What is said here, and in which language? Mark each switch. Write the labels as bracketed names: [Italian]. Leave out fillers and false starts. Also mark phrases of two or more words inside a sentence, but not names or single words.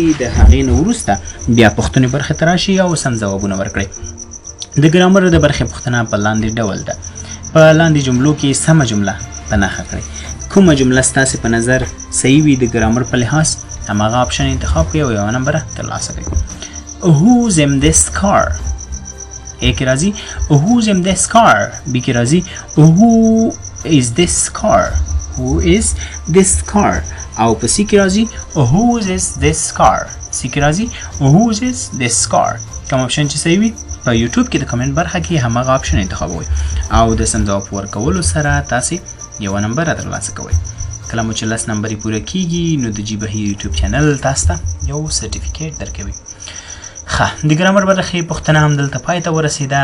[Pashto] د هغې نه وروسته بیا پوښتنې برخې ته راشئ او سم ځوابونه ورکړئ. د ګرامر د برخې پوښتنه په لاندې ډول ده. په لاندې جملو کې سمه جمله په نښه کړئ. کومه جمله ستاسې په نظر صحیح وي د ګرامر په لحاظ هماغه آپشن انتخاب کړئ او یوه نمبره ترلاسه کړئ. [English] who's in this car. A [Pashto] کې راځي [English] who's in this car. B [Pashto] کې راځي [English] who is this car. [Pashto] او په C کې راځي [English] whose is this car. C [Pashto] کې راځي [English] whose is this car. [Pashto] کوم آپشن چې صحیح وي په یوټیوب کې د کمنټ برخه کې هماغه آپشن انتخابوئ او د سم ځواب ورکولو سره تاسې یوه نمبره ترلاسه کوئ. کله مو چې 10 نمبرې پوره کیږي نو د جی بهیر یوټیوب چینل تاسو ته یو سرټیفیکیټ درکوي. ښه د ګرامر برخې پوښتنه هم دلته پای ته ورسېده.